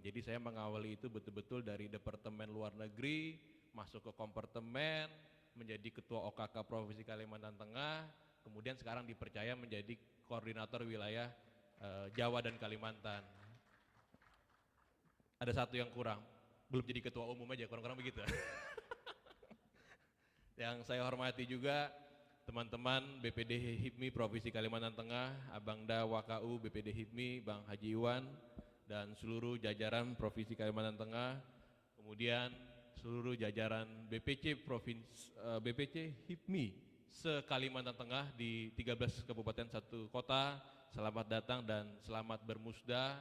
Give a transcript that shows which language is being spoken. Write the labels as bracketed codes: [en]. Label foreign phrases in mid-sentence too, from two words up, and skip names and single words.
[id] Jadi saya mengawali itu betul-betul dari Departemen Luar Negeri, masuk ke kompartemen, menjadi Ketua OKK Provinsi Kalimantan Tengah, kemudian sekarang dipercaya menjadi Koordinator Wilayah Jawa dan Kalimantan. Ada satu yang kurang, belum jadi Ketua Umum aja, kurang-kurang begitu. Yang saya hormati juga teman-teman BPD HIPMI Provinsi Kalimantan Tengah, Abangda WKU BPD HIPMI, Bang Haji Iwan, dan seluruh jajaran Provinsi Kalimantan Tengah, kemudian seluruh jajaran BPC HIPMI se-Kalimantan Tengah di 13 kabupaten 1 kota, selamat datang dan selamat bermusda.